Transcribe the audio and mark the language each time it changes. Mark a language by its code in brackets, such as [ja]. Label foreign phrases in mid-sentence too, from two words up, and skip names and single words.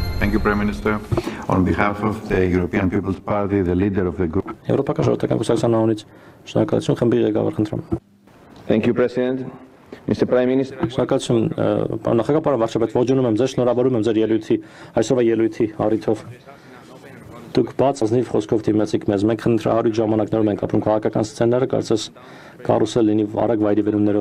[en] Thank you, Prime Minister. On behalf of the European People's Party, the leader of the group. [hy] Եվրոպական ժողովրդական կուսակցության անունից շնորհակալություն խմբի ղեկավար խնդրում։ [en] Thank you, President. Mr. Prime Minister. [hy] Շնորհակալություն, պարոն նախագահ, պարոն վարչապետ, ողջունում եմ ձեզ, շնորհավորում եմ ձեր ելույթի, այսօրվա ելույթի առիթով։ Դուք բաց ազնիվ խոսքով դիմեցիք մեզ, մենք խնդրահարույց ժամանակներում ենք ապրում, քաղաքական սցենարը կարծես կարուսել լինի արագ վայրի վերումներով,